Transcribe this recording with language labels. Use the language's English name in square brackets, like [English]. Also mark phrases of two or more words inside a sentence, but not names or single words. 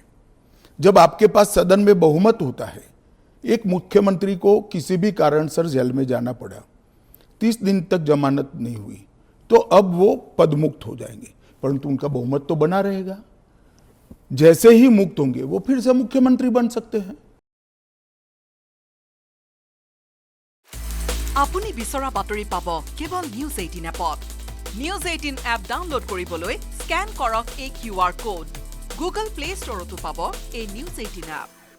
[Hindi] जब आपके पास सदन में बहुमत होता है, एक मुख्यमंत्री को किसी भी कारणसर जेल में जाना पड़ा, 30 दिन तक जमानत नहीं हुई, तो अब वो पदमुक्त हो जाएंगे, परंतु उनका बहुमत तो बना रहेगा। जैसे ही मुक्त होंगे वो फिर से मुख्यमंत्री बन सकते हैं। [Assamese] আপুনি বিচৰা বাতৰি পাব কেৱল নিউজ 18 এপত। নিউজ 18 এপ ডাউনলোড কৰিবলৈ স্ক্যান কৰক এই QR কোড। গুগল প্লে ষ্টৰতো পাব এই নিউজ 18 এপ।